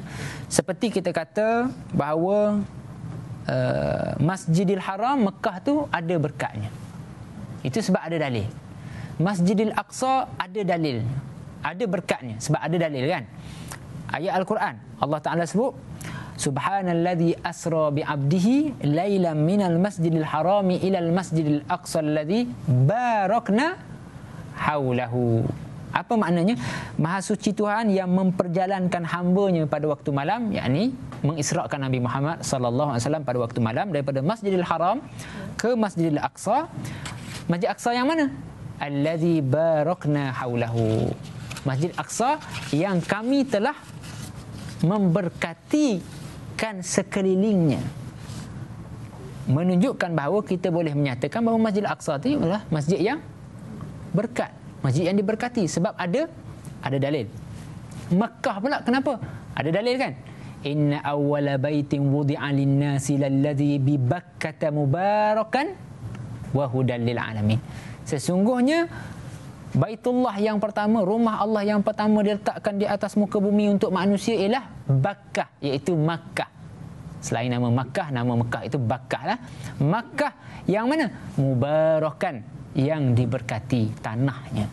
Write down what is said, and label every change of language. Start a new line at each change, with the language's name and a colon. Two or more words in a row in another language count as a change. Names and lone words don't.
Malay: Seperti kita kata bahawa Masjidil Haram Mekah tu ada berkatnya, itu sebab ada dalil. Masjidil Aqsa ada dalil, ada berkatnya sebab ada dalil kan. Ayat Al-Quran Allah Ta'ala sebut
Arabic: سبحان الذي أسرى بعبده ليلا من المسجد الحرام إلى المسجد الأقصى الذي باركنا حوله.
Malay: Apa maknanya? Maha suci Tuhan yang memperjalankan hamba-Nya pada waktu malam, yakni mengisrakan Nabi Muhammad
Arabic: صلى الله عليه وسلم
Malay: pada waktu malam daripada Masjidil Haram ke Masjidil Aqsa. Masjid Aqsa yang mana?
Arabic: الذي باركنا حوله.
Malay: Masjid Aqsa yang kami telah memberkatikan sekelilingnya. Menunjukkan bahawa kita boleh menyatakan bahawa Masjid Aqsa itu adalah masjid yang berkat, masjid yang diberkati sebab ada dalil. Makkah pula kenapa? Ada dalil kan?
Arabic: إن أول بيت وضع للناس للذي ببكة مباركا وهدى للعالمين.
Malay: Sesungguhnya Baitullah yang pertama, rumah Allah yang pertama diletakkan di atas muka bumi untuk manusia ialah Bakkah, iaitu Makkah. Selain nama Makkah, nama Mekah itu Bakkah lah. Makkah yang mana? Mubarakan, yang diberkati tanahnya.